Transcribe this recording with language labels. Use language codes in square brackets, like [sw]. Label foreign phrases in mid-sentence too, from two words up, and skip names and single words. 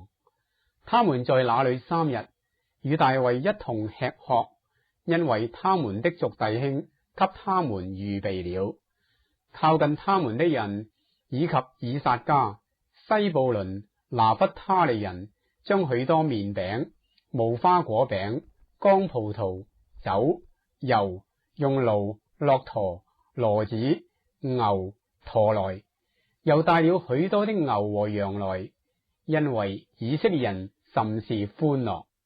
[zh] 他們在那裏3日，與大衛一同吃喝，因為他們的族弟兄給他們預備了。靠近他們的人以及以撒家、西布倫、拿弗他利人，將許多麵餅、無花果餅、乾葡萄、酒、油用驢、駱駝、騾子、牛馱來，又帶了許多的牛和羊來，因為以色列人甚是歡樂。